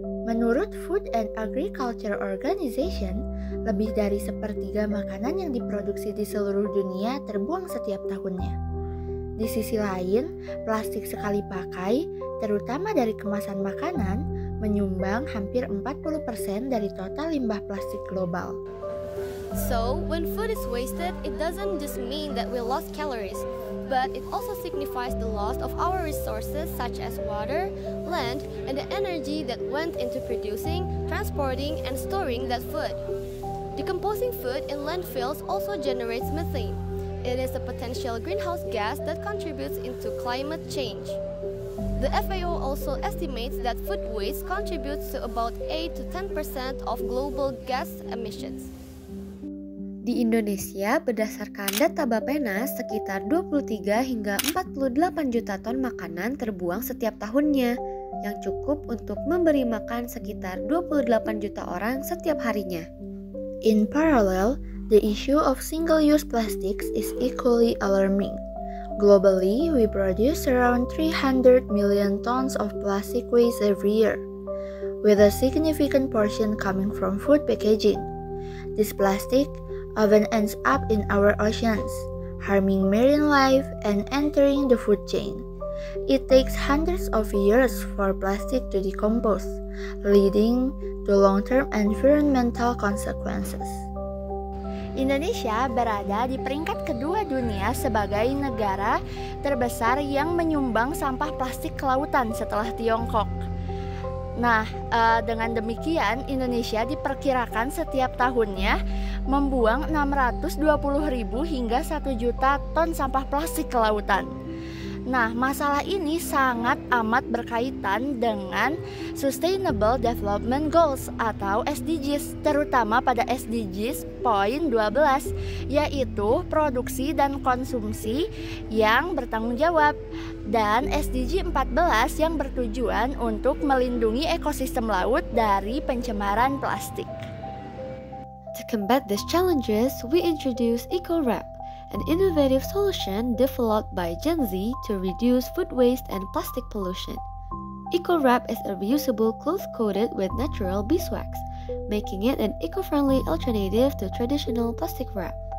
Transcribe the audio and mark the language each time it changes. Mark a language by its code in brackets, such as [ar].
[id] Menurut Food and Agriculture Organization, lebih dari sepertiga makanan yang diproduksi di seluruh dunia terbuang setiap tahunnya. Di sisi lain, plastik sekali pakai, terutama dari kemasan makanan, menyumbang hampir 40% dari total limbah plastik global. [en] So, when food is wasted, it doesn't just mean that we lost calories, but it also signifies the loss of our resources such as water, land, and the energy that went into producing, transporting, and storing that food. Decomposing food in landfills also generates methane. It is a potential greenhouse gas that contributes into climate change. The FAO also estimates that food waste contributes to about 8 to 10% of global gas emissions. [id] Di Indonesia, berdasarkan data Bappenas, sekitar 23 hingga 48 juta ton makanan terbuang setiap tahunnya, yang cukup untuk memberi makan sekitar 28 juta orang setiap harinya. [en] In parallel, the issue of single-use plastics is equally alarming. Globally, we produce around 300 million tons of plastic waste every year, with a significant portion coming from food packaging. This plastic often ends up in our oceans, harming marine life and entering the food chain. It takes hundreds of years for plastic to decompose, leading to long-term environmental consequences. [id] Indonesia berada di peringkat kedua dunia sebagai negara terbesar yang menyumbang sampah plastik ke lautan setelah Tiongkok. Nah, dengan demikian Indonesia diperkirakan setiap tahunnya membuang 620.000 hingga 1 juta ton sampah plastik ke lautan. Nah, masalah ini sangat amat berkaitan dengan Sustainable Development Goals atau SDGs, terutama pada SDGs poin 12, yaitu produksi dan konsumsi yang bertanggung jawab, dan SDG 14 yang bertujuan untuk melindungi ekosistem laut dari pencemaran plastik. [en] To combat these challenges, we introduce EcoWrap, an innovative solution developed by Gen Z to reduce food waste and plastic pollution. EcoWrap is a reusable cloth coated with natural beeswax, making it an eco-friendly alternative to traditional plastic wrap.